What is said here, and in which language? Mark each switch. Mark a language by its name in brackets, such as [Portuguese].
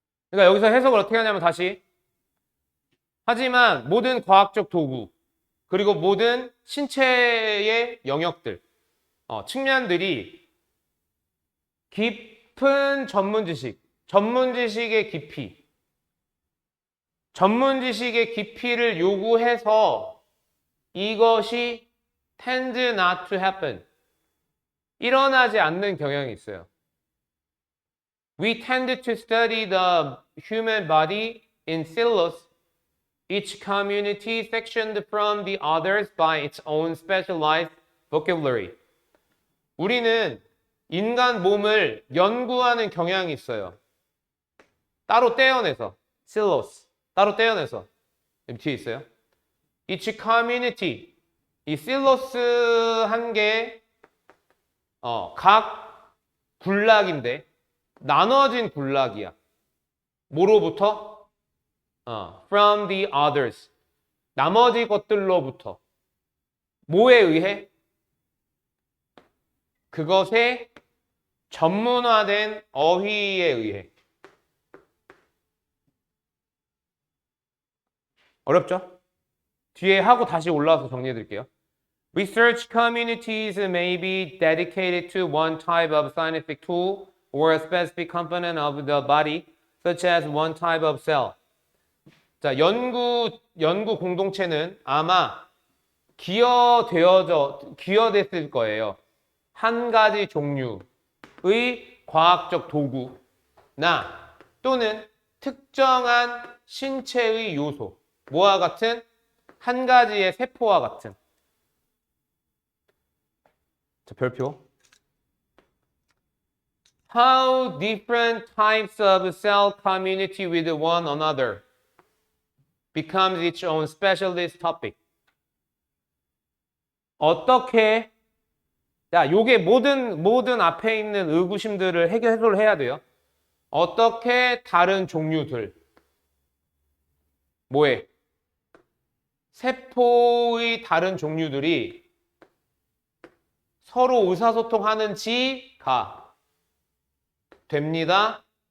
[Korean] 그러니까 여기서 해석을 어떻게 하냐면 다시 하지만 모든 과학적 도구 그리고 모든 신체의 영역들 측면들이 깊은 전문 지식의 깊이 전문 지식의 깊이를 요구해서 이것이 [English] tend not to happen. [Korean] 일어나지 않는 경향이 있어요. [English] We tend to study the human body in silos, each community sectioned from the others by its own specialized vocabulary. [Korean] 우리는 인간 몸을 연구하는 경향이 있어요. 따로 떼어내서, silos, 따로 떼어내서. 여기 뒤에 있어요. [English] Each community, [Korean] 이 실로스 한 개, 각 군락인데 나눠진 군락이야. 뭐로부터? [English] From the others. [Korean] 나머지 것들로부터. 뭐에 의해? 그것의 전문화된 어휘에 의해. 어렵죠? 뒤에 하고 다시 올라와서 정리해 드릴게요. [English] Research communities may be dedicated to one type of scientific tool or a specific component of the body, such as one type of cell. [Korean] 자, 연구 공동체는 아마 기여됐을 거예요. 한 가지 종류의 과학적 도구나 또는 특정한 신체의 요소, 뭐와 같은 한 가지의 세포와 같은. 자, 별표. [English] How different types of cell community with one another becomes its own specialist topic. [Korean] 어떻게, 자, 요게 모든 앞에 있는 의구심들을 해소를 해야 돼요. 어떻게 다른 종류들, 뭐에? 세포의 다른 종류들이 서로 의사소통하는지가 됩니다.